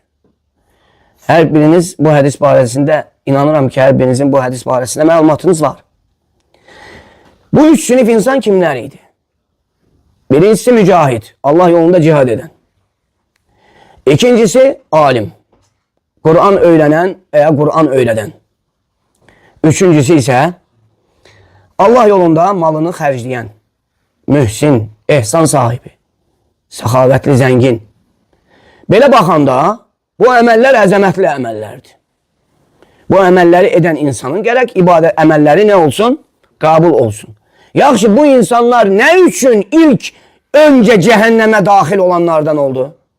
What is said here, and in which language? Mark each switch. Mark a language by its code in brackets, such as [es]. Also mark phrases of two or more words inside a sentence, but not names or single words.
[az] Hər biriniz bu hədis barəsində, inanıram ki, hər birinizin bu hədis barəsində məlumatınız var. Bu 3 sinif insan kimlər idi? Birincisi mücahid, Allah yolunda cihad edən. İkincisi alim, [tr] Kur'an öğrenen veya Kur'an öğreden. [az] Üçüncüsü ise Allah yolunda malını xərcləyən, mühsin, ehsan sahibi, səxavətli, zəngin. Belə baxanda bu əməllər əzəmətli əməllərdir. Bu əməlləri edən insanın gərək ibadət əməlləri nə olsun? Qabul olsun. Yaxşı, bu insanlar nə üçün ilk öncə cəhənnəmə daxil olanlardan oldu?